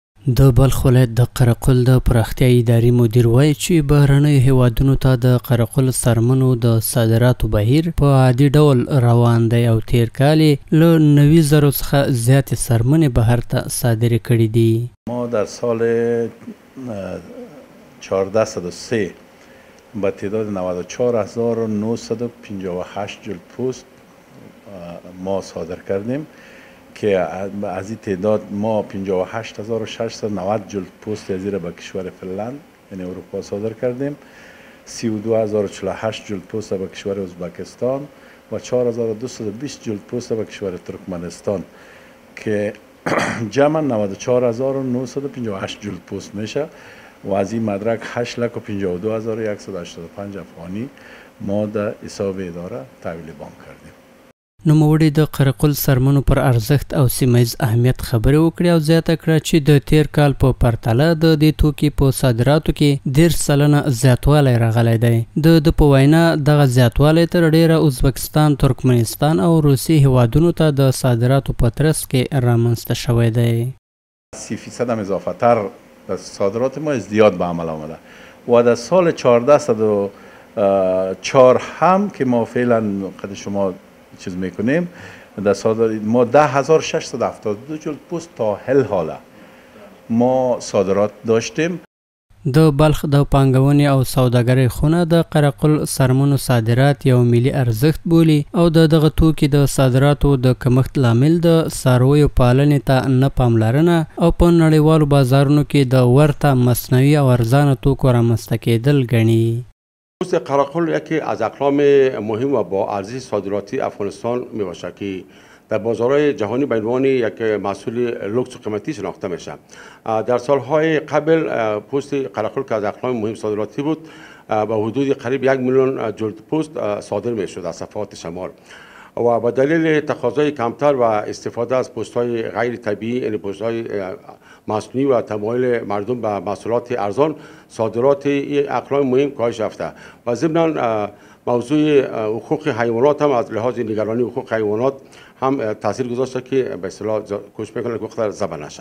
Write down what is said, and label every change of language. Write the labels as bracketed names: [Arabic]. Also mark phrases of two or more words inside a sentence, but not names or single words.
[Pashto] د بلخ ولایت د قرقل د پراختیايي ادارې مدیر وایي چې بهرنیو هیوادونو ته د قرقل څرمنو د صادراتو بهیر په عادي ډول روان دی او تیر کال یې له 90,000 څخه زیاتې څرمنې بهر ته صادرې کړي دي. [Persian] ما در سال 1403 با تعداد 94,958 جلد پوست ما صادر کردیم که از این تعداد ما 58,690 جلد پوست از به کشور فنلاند یعنی اروپا صادر کردیم، 32,048 جلد پوست به کشور ازبکستان و 4,220 جلد پوست به کشور ترکمنستان که جمع 94,958 جلد پوست میشه و از این مدرک 8,52,185 افغانی ما در حساب اداره تحویل بانک کردیم. [Pashto] نوموړي د قرقل څرمنو پر ارزښت او سیمهییز اهمیت خبرې وکړې او زیاته کړه چې د تیر کال په پرتله د دې توکي په صادراتو کې 10% زیاتوالی راغلی دی. د په وینا دغه زیاتوالی تر ډیره ازبکستان، ترکمنستان او روسیې هیوادونو ته د صادراتو په ترڅ کې رامنځته شوی دی. [Persian] 30% هم اضافه تر صادرات ما ازدیاد به عمل آمده و در سال 1404 هم که ما فعلا قد شما چیز میکنیم در صادرات ما 10,672 جلد پوست تا حالا ما صادرات داشتیم. [Pashto] د بلخ د پانګونې او سوداګرۍ خونه د قرقل څرمنو صادرات یو ملي ارزښت بولي او دغه توکي د صادراتو د کمښت لامل د څارویو پالنې ته نه پاملرنه او په نړیوالو بازارونو کې د ورته مصنوعي او ارزانه توکو رامنځته کېدل ګڼي. [Persian] پوست قرقل یکی از اقلام مهم و با ارزش صادراتی افغانستان می باشد که در بازارهای جهانی به عنوان یک محصول لوکس و قیمتی شناخته میشه. در سالهای قبل پوست قرقل که از اقلام مهم صادراتی بود به حدود قریب 1 میلیون جلد پوست صادر میشد از صفحات شمال و با دلیل تقاضای کمتر و استفاده از پوست‌های غیر طبیعی یعنی پوست‌های مصنوعی و تمایل مردم به محصولات ارزان صادرات اقلام مهم کاهش یافته و ضمن موضوع حقوق حیوانات هم از لحاظ نگرانی حقوق حیوانات هم تاثیر گذاشته که به اصطلاح کوشش میکنه که وقت ذبح نشه.